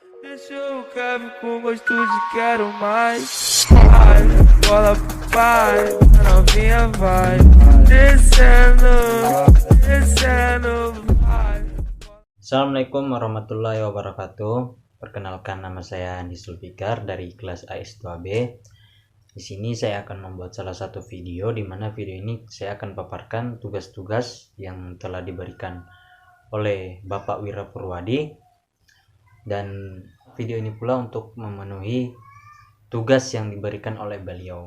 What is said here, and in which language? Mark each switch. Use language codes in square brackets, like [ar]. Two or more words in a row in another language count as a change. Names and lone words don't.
[pt] Eu quero com gosto de quero mais. Vai, bola pai, novinha vai. Descendo, descendo, vai. [ar] السلام عليكم ورحمة الله وبركاته. [id] Perkenalkan, nama saya Andi Sulfikar dari kelas AS2B. Di sini saya akan membuat salah satu video, di mana video ini saya akan paparkan tugas-tugas yang telah diberikan oleh Bapak Wira Purwadi, dan video ini pula untuk memenuhi tugas yang diberikan oleh beliau.